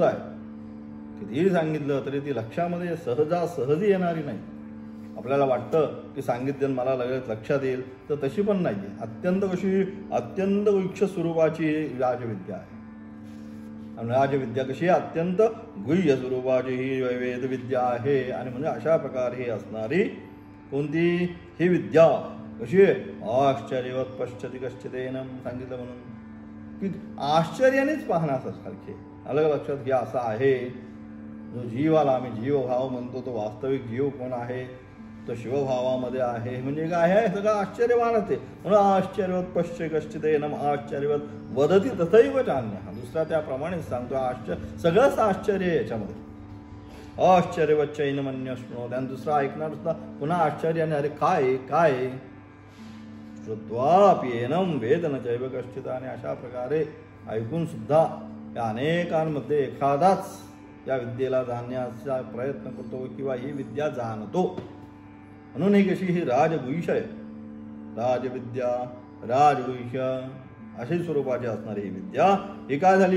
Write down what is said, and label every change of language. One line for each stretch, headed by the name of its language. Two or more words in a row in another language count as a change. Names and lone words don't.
Marathi: आहे कितीही सांगितलं तरी ती लक्षामध्ये सहजासहजी येणारी नाही आपल्याला वाटतं की सांगितलं मला लगेच लक्षात येईल तर तशी पण नाही आहे अत्यंत कशी अत्यंत गुह्य स्वरूपाची राजविद्या आहे आणि राजविद्या कशी अत्यंत गुह्य स्वरूपाची ही वेदविद्या आहे आणि म्हणजे अशा प्रकारे ही असणारी कोणती ही विद्या कशी
Sanskrit: आश्चर्यवत पश्यति कश्चिदेन
Marathi: सांगितलं म्हणून की आश्चर्यानेच पाहण्यासारखे अलग लक्षात घ्या असं आहे जो जीवाला आम्ही जीवभाव म्हणतो तो वास्तविक जीव कोण आहे तो शिवभावामध्ये आहे म्हणजे काय आहे सगळं आश्चर्यवानच आहे म्हणून
Sanskrit: आश्चर्यवत पश्य कश्चिदेनम आश्चर्यवत वदती तथैव चान्य
Marathi: हा दुसरा त्याप्रमाणेच सांगतो आश्चर्य सगळंच आश्चर्य आहे याच्यामध्ये
Sanskrit: आश्चर्यवच्चैनमन्य शृणोति
Marathi: आणि दुसरा ऐकणार सुद्धा पुन्हा आश्चर्याने अरे काय काय
Sanskrit: श्रुत्वाप्येनं वेदन चैव कश्चित
Marathi: आणि अशा प्रकारे ऐकून सुद्धा या अनेकांमध्ये एखादाच या विद्येला जाणण्याचा प्रयत्न करतो किंवा ही विद्या जाणतो म्हणून ही कशी ही राजगुह्य आहे राजविद्या राजगुह्य अशी स्वरूपाची असणारी ही विद्या ही काय झाली